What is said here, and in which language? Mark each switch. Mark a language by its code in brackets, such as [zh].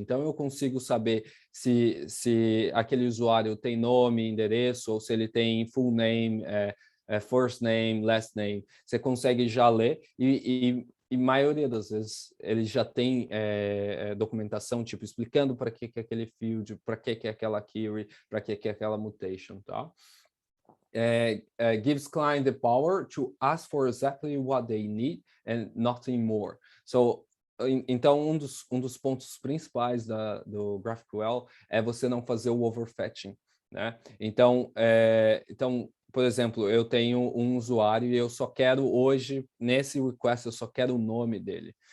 [pt] Então, eu consigo saber se aquele usuário tem nome, endereço, ou se ele tem [en] full name, first name, last name. [pt] Você consegue já ler e maioria das vezes ele já tem documentação, tipo, explicando para que aquele field, para que aquela query, para que aquela mutation, tá? [en] Gives client the power to ask for exactly what they need and nothing more. [pt] So, então, um dos pontos principais do GraphQL é você não fazer o overfetching, né? Então, por exemplo, eu tenho um usuário e eu só quero hoje, nesse request, eu só quero o nome dele.